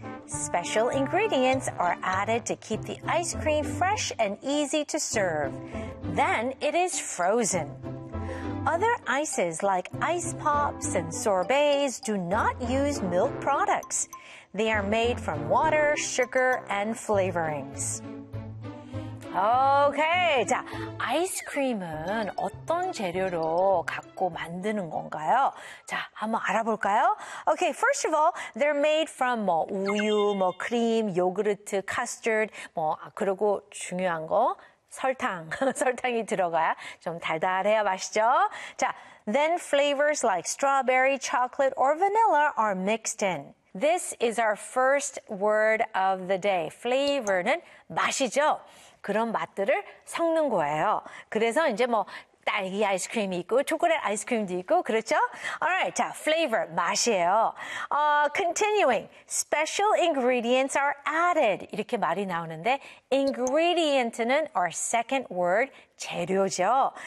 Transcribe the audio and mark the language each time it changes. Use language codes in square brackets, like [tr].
[en] Special ingredients are added to keep the ice cream fresh and easy to serve. Then it is frozen. Other ices like ice pops and sorbets do not use milk products. They are made from water, sugar, and flavorings. [ko] Okay, 자, 아이스크림은 어떤 재료로 갖고 만드는 건가요? 자, 한번 알아볼까요? [en] Okay, first of all, they're made from [ko] 뭐 우유, 뭐 크림, 요구르트, 카스터드, 뭐 그리고 중요한 거 설탕, 설탕이 들어가야 좀 달달해야 맛있죠? [en] 자, then flavors like strawberry, chocolate, or vanilla are mixed in. This is our first word of the day. [ko] Flavor는 맛이죠. 그런 맛들을 섞는 거예요. 그래서 이제 뭐 딸기 아이스크림이 있고 초콜릿 아이스크림도 있고 그렇죠? [en] Alright, 자, flavor, [ko] 맛이에요. [en] Continuing, special ingredients are added. [ko] 이렇게 말이 나오는데 ingredient는 [en] our second word, [ko] 재료죠.